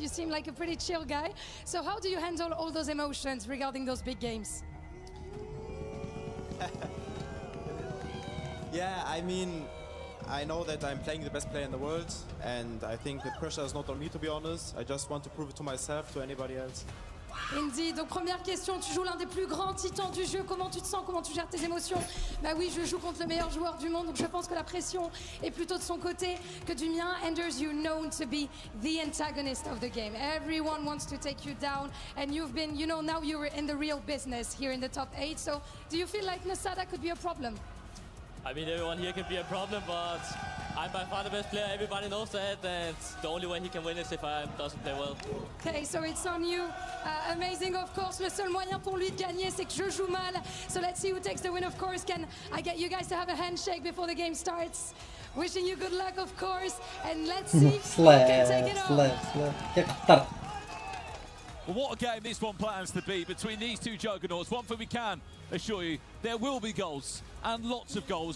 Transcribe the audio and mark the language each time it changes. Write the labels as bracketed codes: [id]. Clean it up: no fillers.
[en] You seem like a pretty chill guy. So how do you handle all those emotions regarding those big games? Yeah, I mean, I know that I'm playing the best player in the world, and I think the pressure is not on me, to be honest. I just want to prove it to myself, to anybody else. Indeed. [fr] Donc première question, tu joues l'un des plus grands titans du jeu, comment tu te sens, comment tu gères tes émotions? Bah oui, je joue contre le meilleur joueur du monde, donc je pense que la pression est plutôt de son côté que du mien. [en] Anders, you're known to be the antagonist of the game. Everyone wants to take you down, and you've been, you know, now you're in the real business here in the top 8. So do you feel like Nasada could be a problem? I mean, everyone here can be a problem, but I'm by far the best player. Everybody knows that, and the only way he can win is if I doesn't play well. Okay, so it's on you. Amazing, of course. [fr] Le seul moyen pour lui de gagner, c'est que je joue mal. [en] So let's see who takes the win, of course. Can I get you guys to have a handshake before the game starts? Wishing you good luck, of course. And let's see who can take it on. Well, what a game this one plans to be between these two juggernauts. One thing we can assure you, there will be goals, and lots of goals.